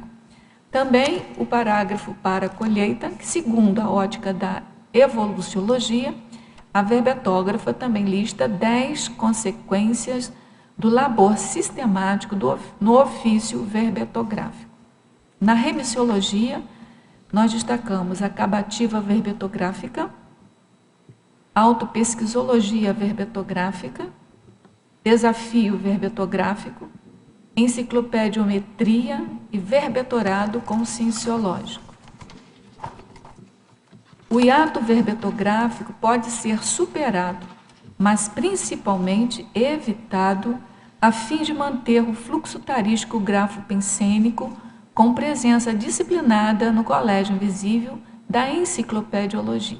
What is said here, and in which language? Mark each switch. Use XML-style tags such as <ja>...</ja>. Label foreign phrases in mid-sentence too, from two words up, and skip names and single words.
<pt>Também o parágrafo para a colheita, que segundo a ótica da evoluciologia, a verbetógrafa também lista 10 consequências do labor sistemático no ofício verbetográfico. Na remissiologia, nós destacamos a acabativa verbetográfica, autopesquisologia verbetográfica, desafio verbetográfico, enciclopediometria e verbetorado conscienciológico. O hiato verbetográfico pode ser superado, mas principalmente evitado, a fim de manter o fluxo tarístico grafo-pensênico com presença disciplinada no colégio invisível da enciclopediologia.</pt>